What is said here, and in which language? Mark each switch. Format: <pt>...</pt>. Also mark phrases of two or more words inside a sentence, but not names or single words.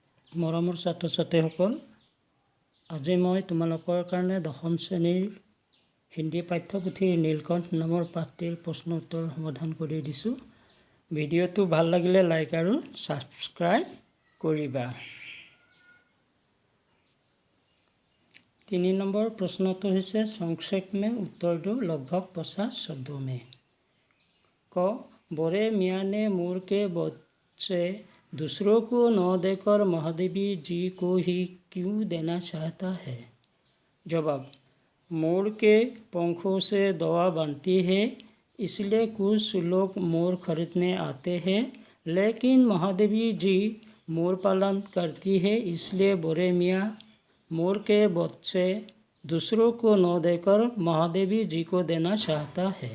<as>মৰমৰ ছাত্ৰ ছাত্ৰীসকল, আজি মই তোমালোকৰ কাৰণে দশম শ্ৰেণীৰ হিন্দী পাঠ্যপুথিৰ নীলকণ্ঠ নামৰ পাঠটিৰ প্ৰশ্ন উত্তৰ সমাধান কৰি দিছোঁ। ভিডিঅ'টো ভাল লাগিলে লাইক আৰু ছাবস্ক্ৰাইব কৰিবা। 3 নম্বৰ প্ৰশ্নটো হৈছে</as> <hi>সংক্ষেপ में उत्तर दो लगभग 50 शब्दों में। क बड़े मियाँ ने मोर के बच्चे दूसरों को न देकर महादेवी जी को ही क्यों देना चाहता है? जवाब, मोर के पंखों से दवा बनती है, इसलिए कुछ लोग मोर खरीदने आते हैं, लेकिन महादेवी जी मोर पालन करती है, इसलिए बड़े मियाँ मोर के बच्चे दूसरों को न देकर महादेवी जी को देना चाहता है।</hi>